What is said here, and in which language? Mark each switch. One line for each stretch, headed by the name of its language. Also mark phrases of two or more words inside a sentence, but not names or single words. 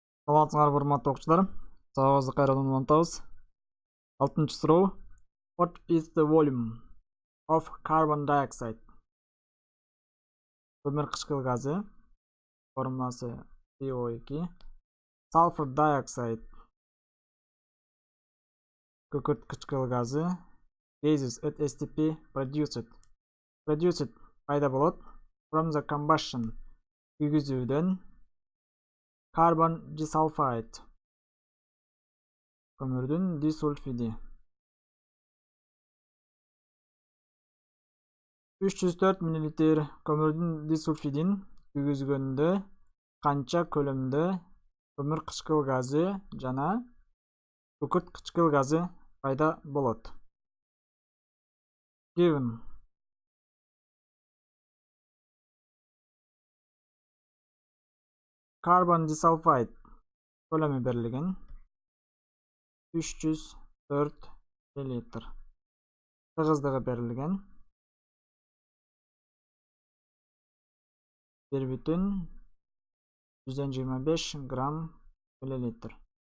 Kyrgyz: Саламатсыңар, урматтуу окуучулар. Сабагыбызды кайрадан улантабыз. 6-чы суроо.
English: What is the volume of carbon dioxide?
Kyrgyz: Көмүр кычкыл газы. Формуласы CO2.
English: Sulfur dioxide.
Kyrgyz: Күкүрт кычкыл газы.
English: Gases at STP produced
Kyrgyz: пайда болот
English: from the combustion күйгүзүүдөн. Carbon disulfide.
Kyrgyz: Көмүрдүн дисульфиди. 304 мл көмүрдүн дисульфидин күйгүзгөндө канча көлөмдө көмүр кычкыл газы жана күкүрт кычкыл газы пайда болот?
English: Given. Carbon disulfide
Kyrgyz: көлөмү берилген 304 мл. Тыгыздыгы берилген 1,125 грамм миллилитр.